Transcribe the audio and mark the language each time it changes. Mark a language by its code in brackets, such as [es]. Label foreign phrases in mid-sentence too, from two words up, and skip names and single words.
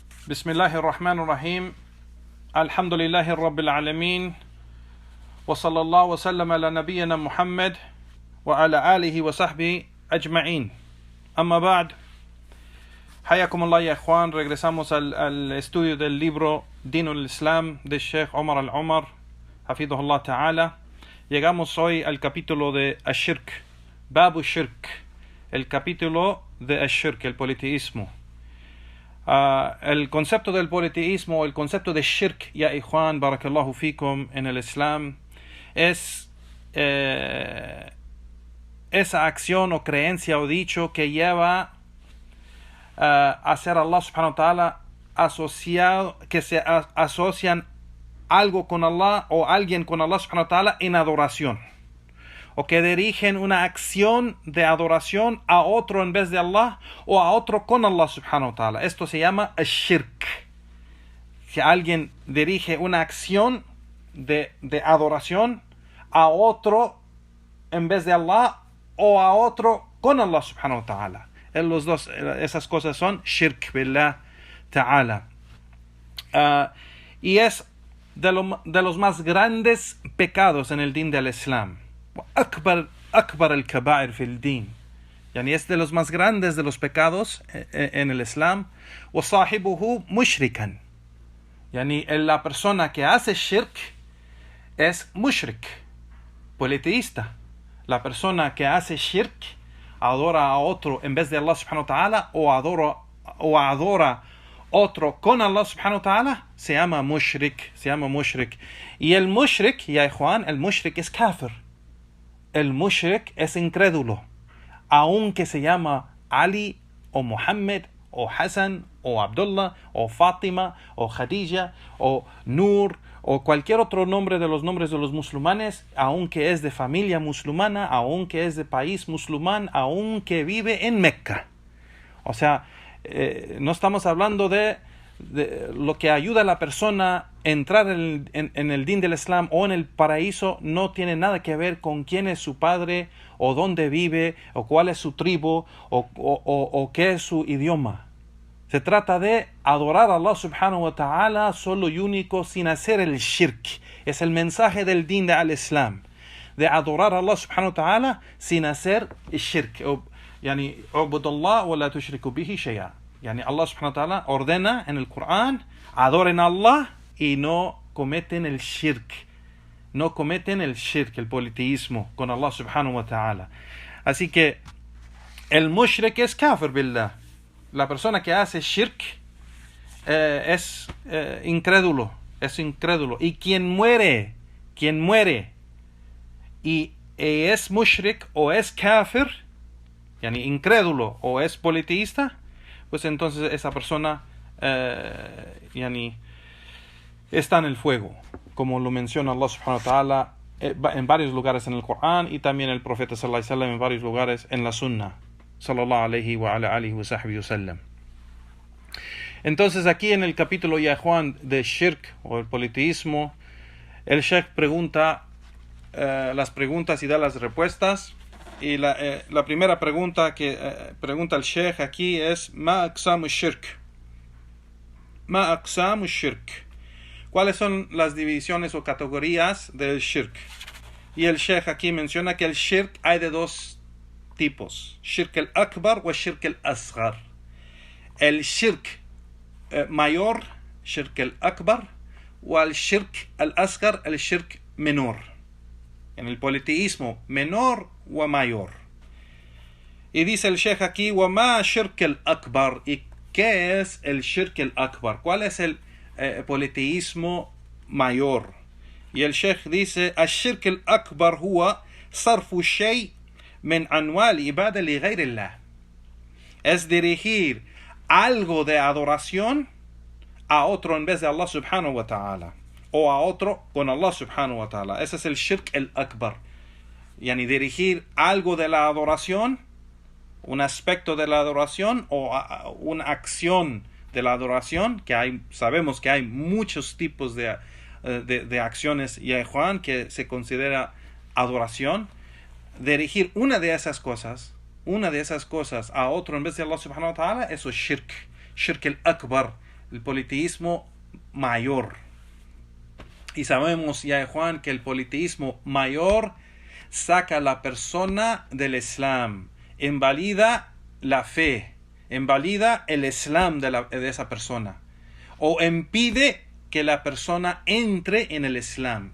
[ar] بسم الله الرحمن الرحيم الحمد لله رب العالمين وصلى الله وسلم على نبينا محمد وعلى آله وصحبه أجمعين أما بعد حياكم الله يا إخوان. [es] Regresamos al estudio del libro Din al-Islam de Sheikh Omar al-Omar [ar] حفظه الله تعالى. [es] Llegamos hoy al capítulo de [ar] الشرك، باب الشرك, [es] el capítulo de Ash-Shirk, el politeísmo. El concepto del politeísmo, el concepto de shirk, [ar] يا إخوان، بارك الله فيكم, [es] en el Islam, es esa acción o creencia o dicho que lleva a ser Allah [ar] سبحانه وتعالى [es] asociado, que se asocian algo con Allah o alguien con Allah [ar] سبحانه وتعالى [es] en adoración, o que dirigen una acción de adoración a otro en vez de Allah o a otro con Allah subhanahu wa ta'ala. Esto se llama shirk. Que alguien dirige una acción de adoración a otro en vez de Allah o a otro con Allah [ar] سبحانه وتعالى. [es] Los dos, esas cosas son [ar] شرك بالله تعالى. [es] Y es de los más grandes pecados en el din del Islam. [ar] أكبر الكبائر في الدين, يعني [es] es de los más grandes de los pecados en el Islam. [ar] وصاحبه مشركا, يعني [es] la persona que hace shirk es mushrik, politeísta. La persona que hace shirk, adora a otro en vez de Allah [ar] سبحانه وتعالى [es] o adora otro con Allah [ar] سبحانه وتعالى, [es] se llama mushrik. Y el mushrik, [ar] يا إخوان, [es] el mushrik es kafir. El mushrik es incrédulo, aunque se llama Ali o Muhammad o Hassan o Abdullah o Fátima o Khadija o Nur o cualquier otro nombre de los nombres de los musulmanes, aunque es de familia musulmana, aunque es de país musulmán, aunque vive en Mecca. O sea, no estamos hablando de lo que ayuda a la persona a entrar en el din del Islam o en el paraíso. No tiene nada que ver con quién es su padre o dónde vive o cuál es su tribu o qué es su idioma. Se trata de adorar a Allah [ar] سبحانه وتعالى [es] solo y único, sin hacer el shirk. Es el mensaje del din del Islam, de adorar a Allah [ar] سبحانه وتعالى [es] sin hacer el shirk. [ar] يعني اعبدوا الله ولا تشركوا به شيئا. [es] Yani Allah [ar] سبحانه وتعالى [es] ordena en el Corán: adoren a Allah y no cometen el shirk. No cometen el shirk, el politeísmo con Allah [ar] سبحانه وتعالى. [es] Así que el mushrik es [ar] كافر بالله. [es] La persona que hace shirk es incrédulo. Y quien muere y es mushrik o es kafir, yani incrédulo o es politeísta, pues entonces esa persona está en el fuego, como lo menciona Allah [ar] سبحانه وتعالى [es] en varios lugares en el Corán, y también el profeta [ar] صلى الله عليه وسلم [es] en varios lugares en la Sunnah [ar] صلى الله عليه وعلى آله وصحبه وسلم. [es] Entonces aquí en el capítulo ya Juan de shirk o el politeísmo, el Sheikh pregunta las preguntas y da las respuestas. Y la primera pregunta que pregunta el Sheikh aquí es: [ar] ما أقسام الشرك. [es] ¿Cuáles son las divisiones o categorías del shirk? Y el Sheikh aquí menciona que el shirk hay de dos tipos: [ar] الشرك الأكبر o الشرك الأصغر. [es] El shirk mayor, [ar] الشرك الأكبر, [es] o el [ar] الشرك الأصغر, [es] el shirk menor. En el politeísmo, menor o mayor. Y dice el Sheikh aquí: [ar] وما الشرك الأكبر. [es] ¿Y qué es el [ar] الشرك الأكبر? [es] ¿Cuál es el politeísmo mayor? Y el Sheikh dice: [ar] الشرك الأكبر هو صرف شيء من أنواع العبادة لغير الله. [es] Es dirigir algo de adoración a otro en vez de Allah [ar] سبحانه وتعالى, [es] o a otro con Allah [ar] سبحانه وتعالى. [es] Ese es el [ar] الشرك الأكبر. [es] Yani dirigir algo de la adoración, un aspecto de la adoración o una acción de la adoración, que sabemos que hay muchos tipos de acciones, ya Juan, que se considera adoración. Dirigir una de esas cosas a otro en vez de Allah [ar] سبحانه وتعالى, [es] eso es [ar] الشرك الأكبر, [es] el politeísmo mayor. Y sabemos ya, Juan, que el politeísmo mayor saca a la persona del Islam, invalida la fe, invalida el Islam de esa persona, o impide que la persona entre en el Islam.